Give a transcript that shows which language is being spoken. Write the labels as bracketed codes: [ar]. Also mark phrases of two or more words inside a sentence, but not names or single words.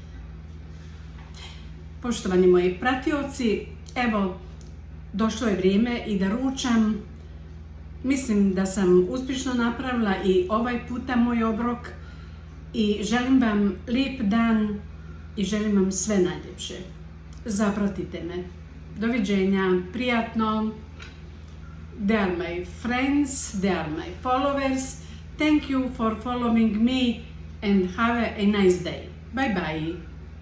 [bs] Poštovani moji pratioci, evo, došlo je vrijeme i da ručam. Mislim da sam uspješno napravila i ovaj puta moj obrok i želim vam lijep dan i želim vam sve najljepše. Zapratite me. Doviđenja, prijatno. [en] They are my friends, they are my followers. Thank you for following me and have a nice day. Bye bye.